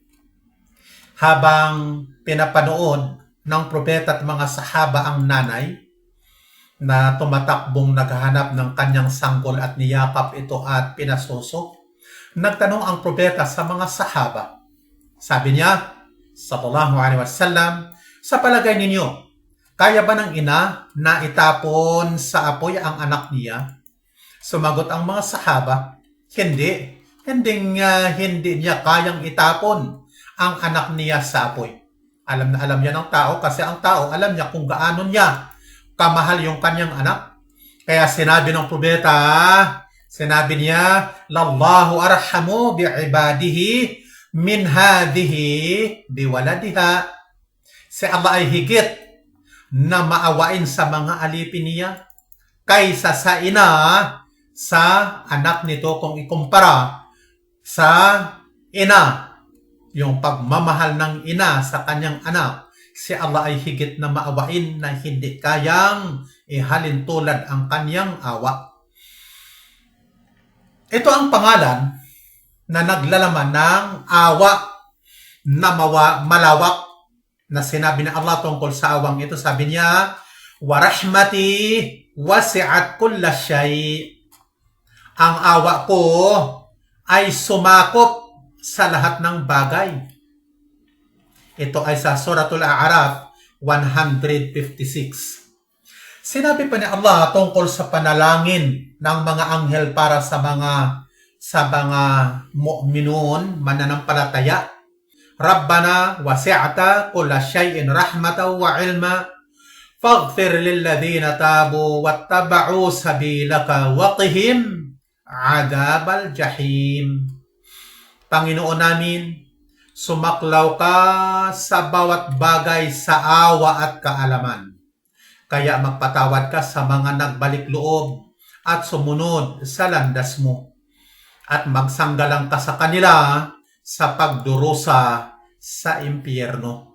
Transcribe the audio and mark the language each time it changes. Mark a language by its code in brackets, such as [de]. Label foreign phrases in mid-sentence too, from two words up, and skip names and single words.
[tl] Habang pinapanood ng propeta at mga sahaba ang nanay na tumatakbong naghahanap ng kanyang sanggol at niyakap ito at pinasuso, nagtanong ang propeta sa mga sahaba. Sabi niya, [ar] صلى الله عليه وسلم, [tl] sa palagay ninyo, kaya ba ng ina na itapon sa apoy ang anak niya? Sumagot ang mga sahaba, hindi. Hindi niya kayang itapon ang anak niya sa apoy. Alam na alam niya ng tao kasi ang tao alam niya kung gaano niya kamahal yung kanyang anak. Kaya sinabi ng propeta, sinabi niya, [ar] لله أرحم بعباده من هذه بولدها. [tl] Si Allah ay higit na maawain sa mga alipin niya kaysa sa ina sa anak nito kung ikumpara sa ina. Yung pagmamahal ng ina sa kanyang anak, si Allah ay higit na maawain na hindi kayang ihalin tulad ang kanyang awa. Ito ang pangalan na naglalaman ng awa na malawak na sinabi ni Allah tungkol sa awang ito. Sabi niya, [ar] ورحمتي وسعت كل شيء. [tl] Ang awa ko ay sumakop sa lahat ng bagay. Ito ay sa Suratul A'raf 156. Sinabi pa ni Allah tungkol sa panalangin ng mga anghel para sa mga mu'minun, mananampalataya. [ar] ربنا وسعت كل شيء رحمة وعلما فاغفر للذين تابوا واتبعوا سبيلك وقهم عذاب الجحيم. [tl] Panginoon namin, sumaklaw ka sa bawat bagay sa awa at kaalaman. Kaya magpatawad ka sa mga nagbalik loob at sumunod sa landas mo. At magsanggalang ka sa kanila sa pagdurusa sa impyerno.